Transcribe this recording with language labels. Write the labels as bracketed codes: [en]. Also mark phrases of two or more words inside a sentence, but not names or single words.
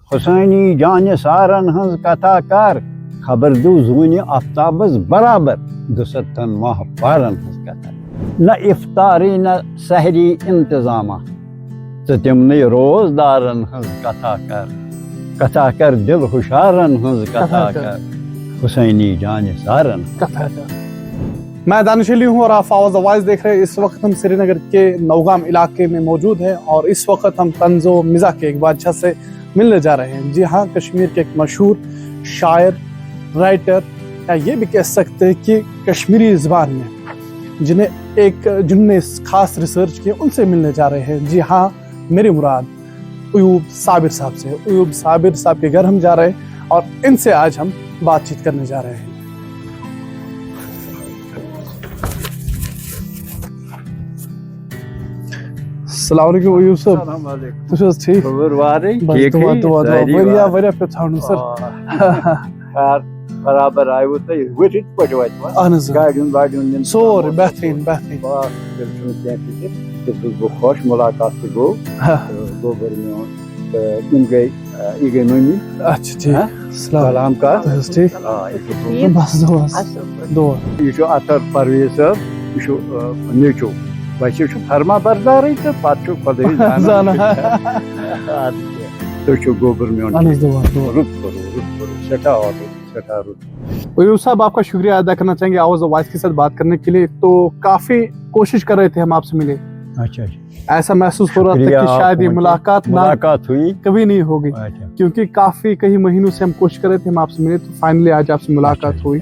[ks] حسینی جانہِ سارن ہنز کتھا کر خبر دو زوٗنہِ آفتابس برابر 200 ماہ پارن ہنز کتھا نہ افطاری نہ سحری انتظامہ ژٕ تِمنٕے روزدارن ہنز کتھا کر دل ہُشارن ہنز کتھا کر حسینی جانہِ سارن کتھا کر۔ [ur] میں دانش علی ہوں اور آپ آواز آواز دیکھ رہے ہیں۔ اس وقت ہم سری نگر کے نوگام علاقے میں موجود ہیں اور اس وقت ہم طنز و مزاح کے ایک بادشاہ سے ملنے جا رہے ہیں۔ جی ہاں، کشمیر کے ایک مشہور شاعر، رائٹر، یا یہ بھی کہہ سکتے ہیں کہ کشمیری زبان میں جنہوں نے خاص ریسرچ کی، ان سے ملنے جا رہے ہیں۔ جی ہاں، میری مراد ایوب صابر صاحب سے۔ ایوب صابر صاحب کے گھر ہم جا رہے ہیں اور ان سے آج ہم بات چیت کرنے جا رہے ہیں۔ [ar] السلام علیکم ایوب صاحب۔ السلام علیکم۔ [ks] تُہۍ چھِو حظ ٹھیٖک؟ خبر وارٕے بس دعا دعا دعا واریاہ پٮ۪ٹھ ژھانڈُن سر۔ برابر آیوٕ تُہۍ ؤتھِتھ پٲٹھۍ واتہِ اہن حظ گاڑیُن واڑیُن نِنہٕ سورُے بہتریٖن بہتریٖن۔ بس تیٚلہِ چھُنہٕ کینٛہہ فِکِر تیٚلہِ چھُس بہٕ خۄش مُلاقات تہِ گوٚو تہٕ گوٚبُر میون تہٕ یِم گٔے یہِ گٔے مٔمی [ur] اچھا ٹھیٖک۔ [ks] سلام کر تُہۍ حظ ٹھیٖک؟ آ یہِ چھُ بس دعا دعا۔ یہِ چھُ اطہر پرویز صٲب، یہِ چھُ نیٚچوٗ، ویسے چھُ فرما بردارٕے تہٕ پتہٕ چھُ خۄداے زانان۔ تُہۍ چھِو گوبُر میون اہن حظ دعا دعا۔ رُت کوٚروٕ سٮ۪ٹھاہ آرڈر سٮ۪ٹھاہ رُت۔ [ur] ایوب صاحب، آپ کا شکریہ ادا کرنا چاہیں گے آواز آواز کے ساتھ بات کرنے کے لیے۔ تو کافی کوشش کر رہے تھے ہم آپ سے ملے، اچھا ایسا محسوس ہو رہا تھا کہ شاید یہ ملاقات ہوئی کبھی نہیں ہوگی، کیونکہ کافی کئی مہینوں سے ہم کوشش کر رہے تھے ہم آپ سے ملے، تو فائنلی آج آپ سے ملاقات ہوئی۔